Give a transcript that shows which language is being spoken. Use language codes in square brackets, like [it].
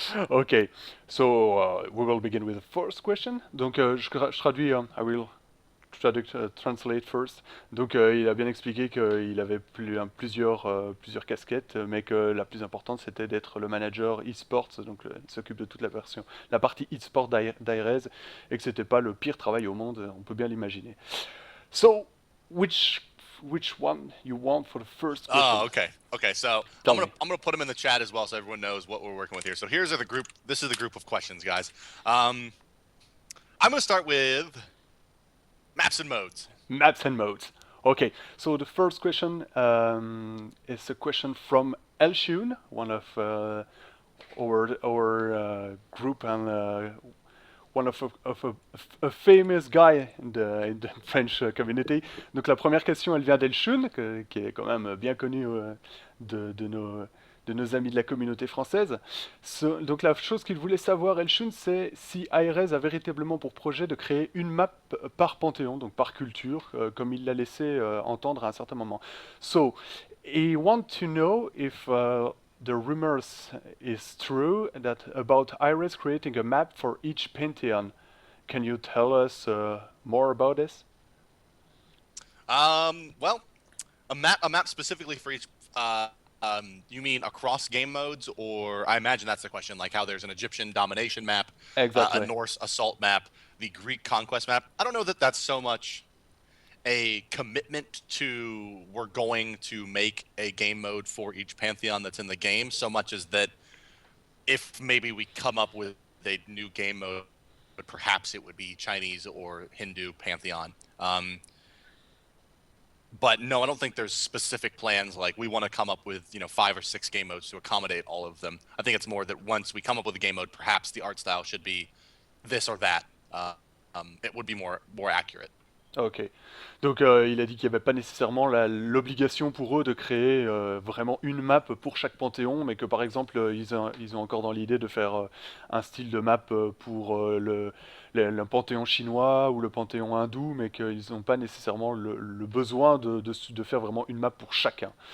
[en] Okay, so we will begin with the first question. [fr] Donc je traduis, [en] I will translate first. [fr] Donc il a bien expliqué qu'il avait plusieurs casquettes, mais que la plus importante c'était d'être le manager e-sports, donc il s'occupe de toute la partie e-sport d'Hi-Rez, et que c'était pas le pire travail au monde, on peut bien l'imaginer. [en] So, which one you want for the first question? Oh, okay. Okay, so Tell me. I'm gonna put them in the chat as well, so everyone knows what we're working with here. So here's the group. This is the group of questions, guys. I'm gonna start with maps and modes. Maps and modes. Okay, so the first question is a question from Elshun, one of our group and one of a famous guy in the French community. [fr] Donc la première question, elle vient d'Elshun, qui est quand même bien connu de nos amis de la communauté française. Donc la chose qu'il voulait savoir, Elshun, c'est si Hi-Rez a véritablement pour projet de créer une map par panthéon, donc par culture, comme il l'a laissé entendre à un certain moment. [en] So, he want to know if the rumors is true that about Hi-Rez creating a map for each pantheon. Can you tell us more about this? Well, a map specifically for each. You mean across game modes, or I imagine that's the question, like how there's an Egyptian domination map, a Exactly. Norse assault map, the Greek conquest map. I don't know that that's so much a commitment to we're going to make a game mode for each pantheon that's in the game, so much as that if maybe we come up with a new game mode, but perhaps it would be Chinese or Hindu pantheon. But no, I don't think there's specific plans like we want to come up with 5 or 6 game modes to accommodate all of them. I think it's more that once we come up with a game mode, perhaps the art style should be this or that. It would be more accurate. Ok. [fr] Donc il a dit qu'il n'y avait pas nécessairement l'obligation pour eux de créer vraiment une map pour chaque panthéon, mais que par exemple ils ont encore dans l'idée de faire un style de map pour le panthéon chinois ou le panthéon hindou, mais qu'ils n'ont pas nécessairement le besoin de faire vraiment une map pour chacun.